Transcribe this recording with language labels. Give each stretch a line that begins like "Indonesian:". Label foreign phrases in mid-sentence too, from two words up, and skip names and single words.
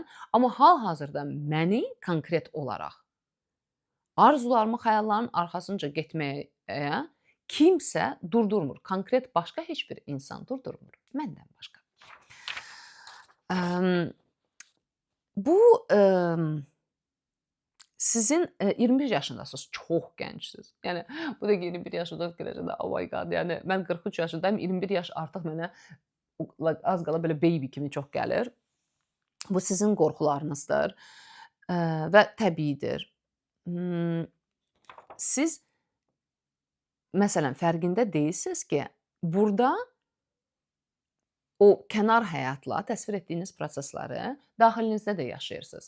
Azerbaijani: Amma hal-hazırda məni konkret olaraq arzularımı, xəyallarımın arxasınca getməyə kimsə durdurmur. Konkret başqa heç bir insan durdurmur. Məndən başqa. Bu sizin 21 yaşındasınız, çox gəncsiniz. Yəni bu da 21 yaşında fikirləşəndə,
English: oh my god,
Azerbaijani: yəni mən 43 yaşındayım, 21 yaş artıq mənə az qala belə baby kimi çox gəlir. Bu sizin qorxularınızdır, və təbiidir. Imm, siz məsələn fərqində deyilsiniz ki, burda o kənar həyatla təsvir etdiyiniz prosesləri daxilinizdə də yaşayırsınız.